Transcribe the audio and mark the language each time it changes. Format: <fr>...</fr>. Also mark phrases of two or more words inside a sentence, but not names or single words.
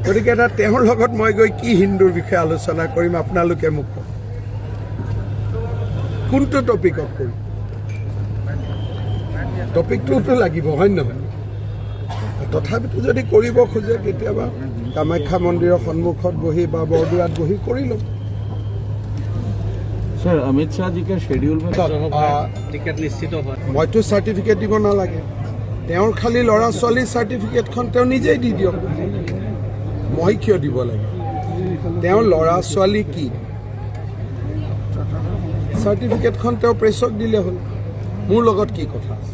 <as>গতিকে এটা তেওঁৰ লগত মই গৈ কি হিন্দুৰ বিষয়ে আলোচনা কৰিম আপোনালোকে মোক কওক কোনটো টপিকত কৰিম টপিকটোতো লাগিব হয় নহয় তথাপিতো যদি কৰিব খোজে কেতিয়াবা কামাখ্যা মন্দিৰৰ সন্মুখত বহি বা বৰদোৱাত বহি কৰি ল'ম</as> <hi>सर अमित शाह जी के शेड्यूल में</hi> <as>টিকেট নিশ্চিত হয় মইতো চাৰ্টিফিকেট দিব নালাগে তেওঁৰ খালি ল'ৰা ছোৱালীৰ চাৰ্টিফিকেটখন তেওঁ নিজেই দি দিয়ক মই কিয় দিব লাগে তেওঁৰ ল'ৰা ছোৱালী কি চাৰ্টিফিকেটখন তেওঁ প্ৰেছক দিলে হ'ল মোৰ লগত কি কথা আছে</as>